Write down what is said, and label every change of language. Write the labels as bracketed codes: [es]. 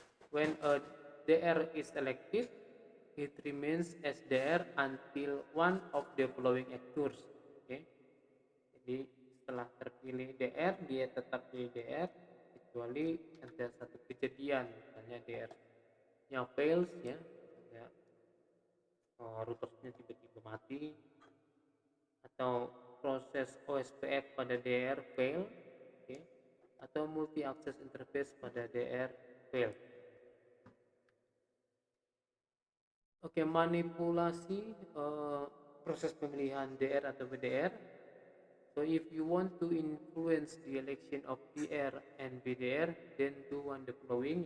[en] When a DR is selected, it remains as DR until one of the following occurs. [id] Jadi setelah terpilih DR, dia tetap di DR kecuali ada satu kejadian, misalnya DR-nya fails ya, routernya tiba-tiba mati, atau proses OSPF pada DR fail, okay, atau multi access interface pada DR fail. Oke, manipulasi proses pemilihan DR atau BDR. [en] So if you want to influence the election of DR and BDR, then do one the following.